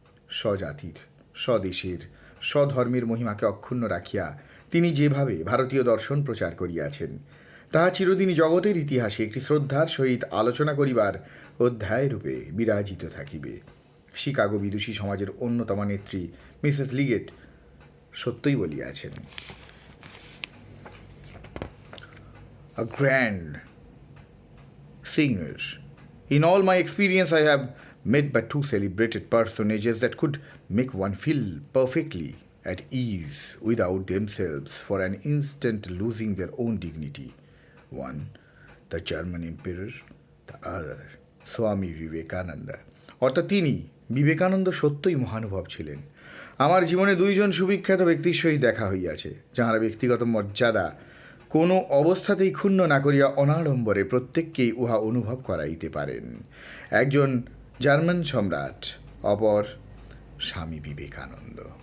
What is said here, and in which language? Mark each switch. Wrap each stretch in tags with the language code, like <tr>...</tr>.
<bn>স্বজাতির, স্বদেশের, স্বধর্মের মহিমাকে অক্ষুণ্ণ রাখিয়া তিনি যেভাবে ভারতীয় দর্শন প্রচার করিয়াছেন তাহা চিরদিনই জগতের ইতিহাসে একটি শ্রদ্ধার সহিত আলোচনা করিবার অধ্যায়রূপে বিরাজিত থাকিবে। শিকাগো বিদুষী সমাজের অন্যতম নেত্রী মিসেস লিগেট সত্যই বলিয়াছেন,</bn> <en>A grand singer. In all my experience I have met but two celebrated personages that could make one feel perfectly at ease without themselves for an instant losing their own dignity. One, the German emperor, the other, Swami Vivekananda.</en> <bn>অর্থাৎ তিনি বিবেকানন্দ সত্যই মহানুভব ছিলেন। আমার জীবনে দুইজন সুবিখ্যাত ব্যক্তির সহিত দেখা হইয়াছে, যাহারা ব্যক্তিগত মর্যাদা কোনো অবস্থাতেই ক্ষুণ্ণ না করিয়া অনাড়ম্বরে প্রত্যেককেই উহা অনুভব করাইতে পারেন। একজন জার্মান সম্রাট, অপর স্বামী বিবেকানন্দ।</bn>